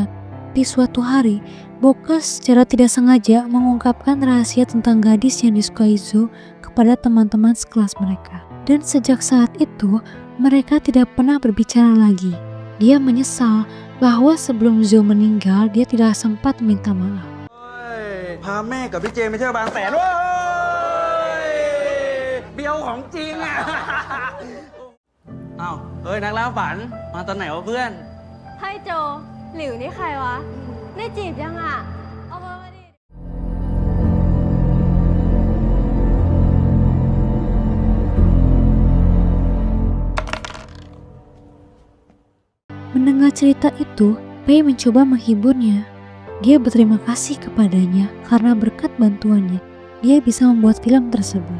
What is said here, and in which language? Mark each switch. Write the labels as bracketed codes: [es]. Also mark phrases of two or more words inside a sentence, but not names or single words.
[id] Di suatu hari, Boka secara tidak sengaja mengungkapkan rahasia tentang gadis yang disukai Zhou kepada teman-teman sekelas mereka. Dan sejak saat itu, mereka tidak pernah berbicara lagi. Dia menyesal bahwa sebelum Zhou meninggal, dia tidak sempat meminta maaf. [th] พาแม่กับพี่เจมไปเที่ยวบางแสนเว้ยเบียวของจริงอ่ะ อ้าวเฮ้ยนักล่าฝันมาตอนไหนวะเพื่อน ให้โจ หลิวนี่ใครวะ ได้จีบยังอ่ะ เอาเบอร์มาดิ [id] Mendengar cerita itu, Pei mencoba menghiburnya. Dia berterima kasih kepadanya karena berkat bantuannya, dia bisa membuat film tersebut.